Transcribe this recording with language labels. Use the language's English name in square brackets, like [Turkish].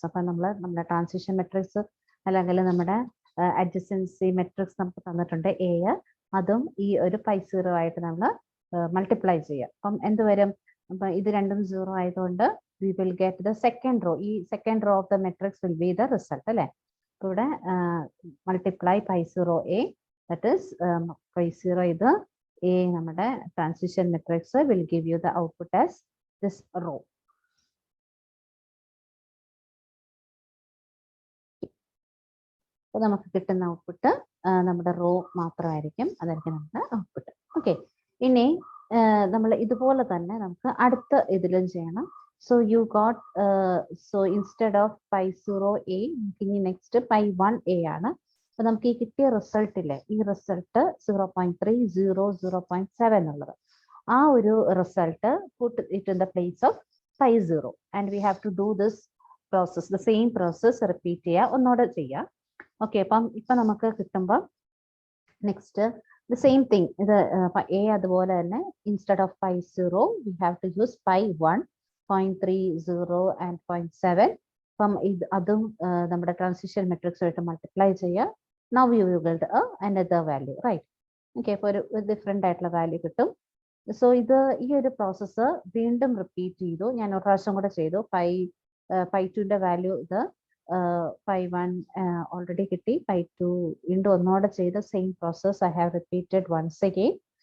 [Malayalam] അപ്പോൾ നമ്മുടെ transition matrix അല്ലെങ്കിൽ നമ്മുടെ adjacency matrix നമുക്ക് തന്നിട്ടുണ്ട് A, അതും ഈ ഒരു 0 ആയിട്ട് നമ്മൾ മൾട്ടിപ്ലൈ ചെയ്യാം. അപ്പം എന്ത് വരും? അപ്പം ഇത് രണ്ടും 0 ആയതുകൊണ്ട് [English] we will get the second row. ഈ second row of the matrix will be the result [Malayalam] അല്ലേ? അപ്പോൾ ഇവിടെ [English] multiply 0 A, that is 0 ഇത് A നമ്മുടെ transition matrix will give you the output as this row. [Malayalam] അപ്പോൾ നമുക്ക് കിട്ടുന്ന ഔട്ട്പുട്ട് നമ്മുടെ റോ മാത്രമായിരിക്കും, അതായിരിക്കും നമ്മുടെ ഔട്ട്പുട്ട്. ഓക്കെ, ഇനി നമ്മൾ ഇതുപോലെ തന്നെ നമുക്ക് അടുത്ത ഇതിലും ചെയ്യണം. [English] So you got so instead of pi 0a, ഇനി next pi 1a ആണ്. [Malayalam] അപ്പൊ നമുക്ക് ഈ കിട്ടിയ റിസൾട്ടിലെ ഈ റിസൾട്ട് 0.30, 0.7 ആ ഒരു result [English] put it in the place of pi 0 and we have to do this process, the same process repeat [Malayalam] ചെയ്യുക, ഒന്നോടെ ചെയ്യുക. ഓക്കെ, അപ്പം ഇപ്പൊ നമുക്ക് കിട്ടുമ്പോൾ [English] next the same thing, [Malayalam] ഇത് a അതുപോലെ തന്നെ [English] instead of pi 0 we have to use pi 1, 0.30 and 0.7. [Malayalam] അപ്പം ഇത് അതും നമ്മുടെ ട്രാൻസിഷൻ മെട്രിക്സ് ആയിട്ട് മൾട്ടിപ്ലൈ ചെയ്യുക. [English] Now we will get another value, right? [Malayalam] Okay, അപ്പോൾ ഒരു ഡിഫറെൻ്റ് ആയിട്ടുള്ള വാല്യൂ കിട്ടും. സോ ഇത് ഈ ഒരു പ്രോസസ്സ് വീണ്ടും റിപ്പീറ്റ് ചെയ്തു. ഞാൻ ഒരു പ്രാവശ്യം കൂടെ ചെയ്തു. pi 2ന്റെ വാല്യൂ ഇത് pi 1 ഓൾറെഡി കിട്ടി. [English] pi 2 [Malayalam] വീണ്ടും ഒന്നോടെ ചെയ്ത [English] Same process I have repeated once again.